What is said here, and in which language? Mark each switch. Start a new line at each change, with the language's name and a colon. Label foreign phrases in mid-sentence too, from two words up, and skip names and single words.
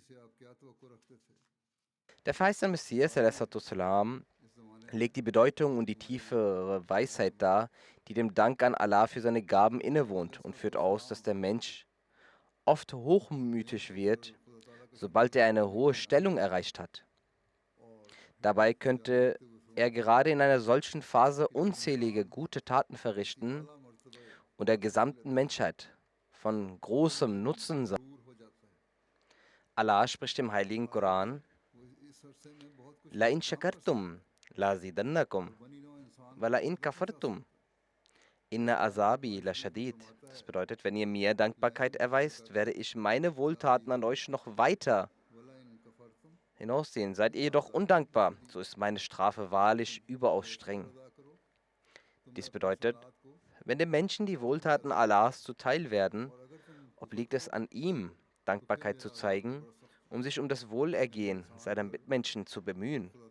German: Der verheißene Messias salam, legt die Bedeutung und die tiefere Weisheit dar, die dem Dank an Allah für seine Gaben innewohnt, und führt aus, dass der Mensch oft hochmütig wird, sobald er eine hohe Stellung erreicht hat. Dabei könnte er gerade in einer solchen Phase unzählige gute Taten verrichten und der gesamten Menschheit von großem Nutzen sein. Allah spricht im heiligen Koran:
Arabic: لئن شكرتم لأزيدنكم ولئن كفرتم إن عذابي لشديد.
German: Das bedeutet, wenn ihr mir Dankbarkeit erweist, werde ich meine Wohltaten an euch noch weiter hinaussehen. Seid ihr jedoch undankbar, so ist meine Strafe wahrlich überaus streng. Dies bedeutet, wenn dem Menschen die Wohltaten Allahs zuteil werden, obliegt es an ihm, Dankbarkeit zu zeigen, um sich um das Wohlergehen seiner Mitmenschen zu bemühen.